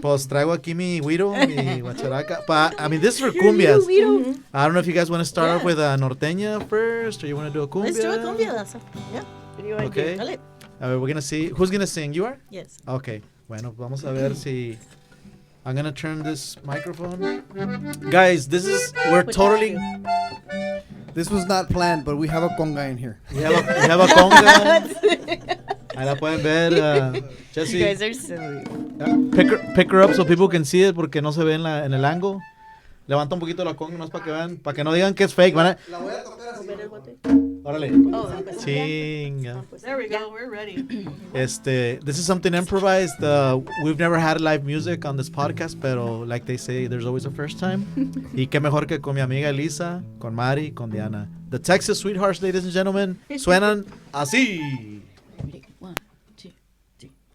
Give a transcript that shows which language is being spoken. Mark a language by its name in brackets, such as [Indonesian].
[Spanish] Pues traigo aquí mi güiro, mi guacharaca. [English] I mean, this is for cumbias. I don't know if you guys want to start off with a norteña first, or you want to do a cumbia. Let's do a cumbia. Yeah. What do you want Okay. [Spanish] Dale. A ver, [English] we're going to see. Who's going to sing? You are? Yes. Okay. [Spanish] Bueno, vamos a ver si... [English] I'm going to turn this microphone. Guys, we're Put totally... This was not planned, but we have a conga in here. We have a conga. [Spanish] Ahí la pueden ver. [English] You Jesse, guys are silly. pick her up so people can see it [Spanish] porque no se ve en el ángulo. Levanta un poquito la conga, no es para que vean, para que no digan que es fake. La voy a tocar así. Órale. Chinga. [English] There we go. We're ready. This is something improvised. We've never had live music on this podcast, pero like they say, there's always a first time. [Spanish] Y qué mejor que con mi amiga Elisa, con Mari, con Diana. [English] The Texas Sweethearts, ladies and gentlemen, [Spanish] suenan así. [English] Ready? 1, 2, 3.